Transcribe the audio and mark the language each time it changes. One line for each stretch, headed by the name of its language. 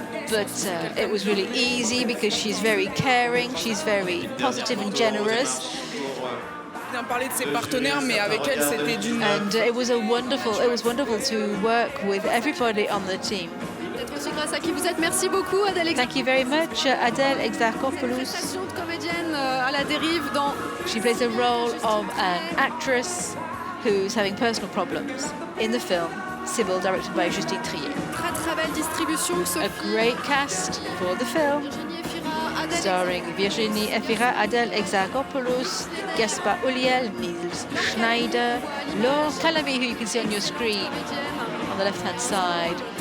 English: But it was really easy because she's very caring, she's very positive and generous. And it was wonderful to work with everybody on the team.
French: Grâce à qui vous êtes. Merci beaucoup, Adèle.
English: Thank you very much, Adèle Exarchopoulos.
French: Comédienne à la dérive dans.
English: She plays the role of an actress who's having personal problems in the film SIBYL, directed by Justine Trier.
French: Très belle distribution.
English: A great cast for the film, starring Virginie Efira, Adèle Exarchopoulos, Gaspard Ulliel, Niels Schneider, Laure Calamy, who you can see on your screen on the left-hand side.